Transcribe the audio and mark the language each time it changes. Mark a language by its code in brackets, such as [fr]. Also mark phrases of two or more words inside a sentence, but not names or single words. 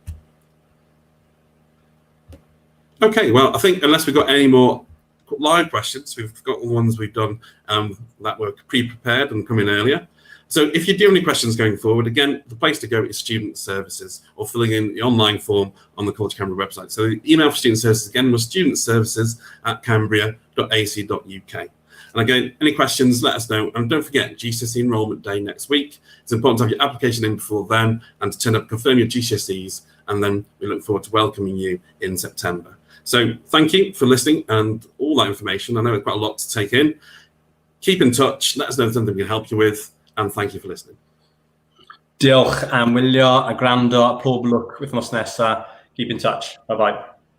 [en] Okay, well, I think unless we've got any more live questions, we've got the ones we've done that were pre-prepared and come in earlier. So if you do have any questions going forward, again, the place to go is Student Services or filling in the online form on the College Cambria website. So the email for Student Services, again, was studentservices@cambria.ac.uk. And again, any questions, let us know. And don't forget, GCSE enrolment day next week. It's important to have your application in before then and to turn up, confirm your GCSEs, and then we look forward to welcoming you in September. So thank you for listening and all that information. I know it's quite a lot to take in. Keep in touch. Let us know if there's something we can help you with. And thank you for listening. [cy] Diolch am wylio a gwrando a pob lwc wythnos nesa. [en] Keep in touch. Bye-bye.